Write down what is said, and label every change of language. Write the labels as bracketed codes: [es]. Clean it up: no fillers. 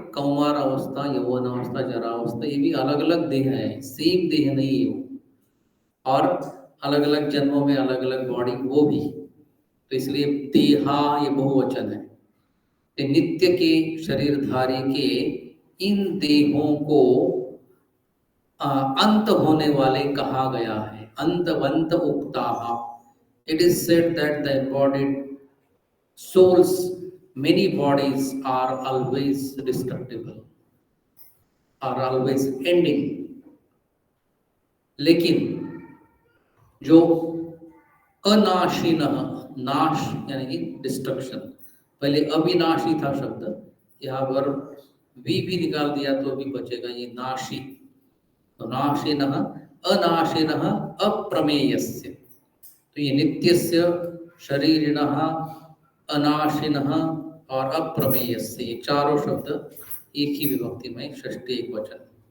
[hi] कौमार अवस्था, यौवन अवस्था, जरा अवस्था, ये भी अलग अलग देह है, सेम देह नहीं है वो, और अलग अलग जन्मों में अलग अलग बॉडी वो भी। तो इसलिए देहा ये बहुवचन है। तो नित्य के शरीरधारी के इन देहों को अंत होने वाले कहा गया है, [sa] अंतवंत उक्ताः। [en] It is said that the embodied souls, many bodies are always destructible, are always ending. [hi] लेकिन जो अनाशिनः, नाश यानी कि डिस्ट्रक्शन, पहले अविनाशी था शब्द, यहाँ पर वी भी निकाल दिया तो भी बचेगा, ये नाशी। तो नाशिनः अनाशिनः अप्रमेयस्य, तो ये नित्यस्य, शरीरिणः, अनाशिनः और अप्रमेयस्य, ये चारों शब्द एक ही विभक्ति में, षष्ठी एक वचन।